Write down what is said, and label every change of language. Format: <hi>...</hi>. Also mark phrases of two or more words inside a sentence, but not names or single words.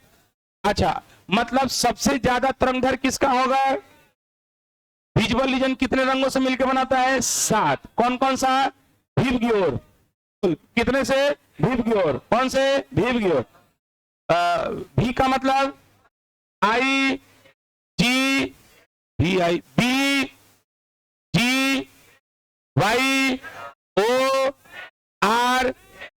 <hi>अच्छा, मतलब सबसे ज्यादा तरंगदैर्घ्य किसका होगा,</hi> <en>visual region</en> <hi>कितने रंगों से मिलकर बनाता है, 7। कौन कौन सा, विबग्योर। कितने से, विबग्योर। कौन से, विबग्योर। भी का मतलब I G V I B G Y O R</hi>